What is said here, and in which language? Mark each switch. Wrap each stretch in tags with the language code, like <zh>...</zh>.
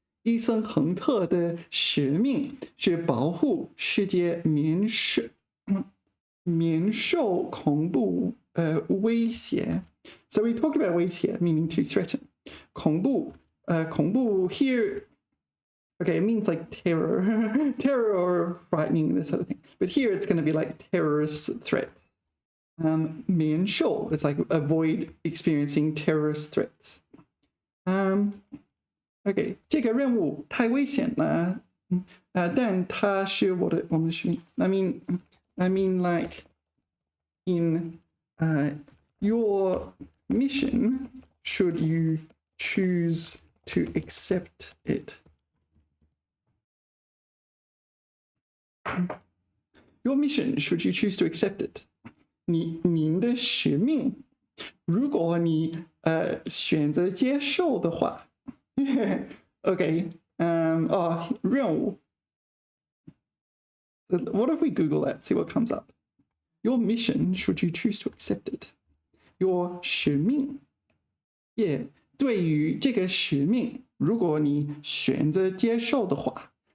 <zh>伊森亨特的使命是保护世界免受恐怖威胁。</zh> <en>So we talk about 威胁 meaning to threaten. 恐怖 here, okay, it means like terror, terror or frightening, this sort of thing. But here it's going to be like terrorist threats. 免受 it's like avoid experiencing terrorist threats. Okay,</en> <zh>这个任务太危险了，但它是我们的使命。</zh> <en>I mean like in your mission, should you choose to accept it? Your mission, should you choose to accept it?</en> <zh>您的使命，如果你选择接受的话。</zh> <en>Okay. 任务. So what if we Google that, see what comes up? Your mission, should you choose to accept it? Your 使命. Yeah,</en> <zh>对于这个使命，如果你选择接受的话。</zh>